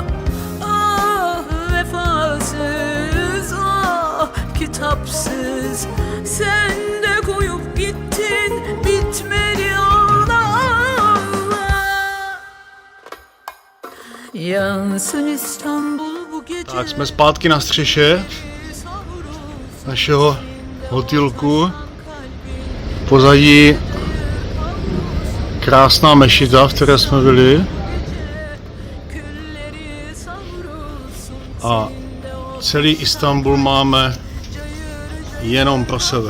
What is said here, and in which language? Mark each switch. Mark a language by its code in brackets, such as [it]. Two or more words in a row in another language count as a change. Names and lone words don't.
[tr] Ah vefasız, ah kitapsız, sen de koyup gittin, bitmedi Allah. Yansın İstanbul bu gece. [cs] Tak jsme zpátky na střeše našeho hotýlku. Pozadí krásná mešita, v které jsme byli. A celý Istanbul máme jenom pro sebe.